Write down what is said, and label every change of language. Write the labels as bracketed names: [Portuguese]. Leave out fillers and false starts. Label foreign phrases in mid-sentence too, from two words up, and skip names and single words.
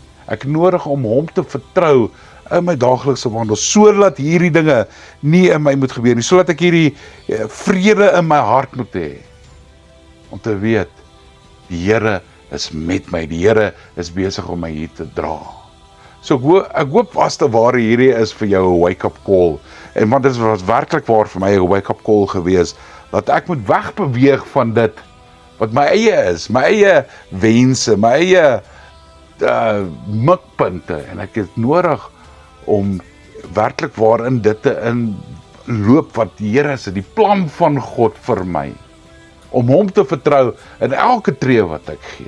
[Afrikaans] Ek het nodig om hom te vertrou in my daaglikse wandel, sodat hierdie dinge nie in my moet gebeur nie, sodat ek hierdie vrede in my hart moet hê, om te weet, die Here is met my, die Here is besig om my hier te dra. So ek hoop vaste ware hierdie is vir jou 'n [English] wake-up call, [Afrikaans] en want dit was werklik waar vir my 'n [English] wake-up call [Afrikaans] gewees, dat ek moet wegbeweeg van dit, wat my eie is, my eie wense, my eie mikpunte, en ek het nodig om werklik waar in dit te inloop wat die Here is, die plan van God vir my, om hom te vertrou in elke tree wat ek gee.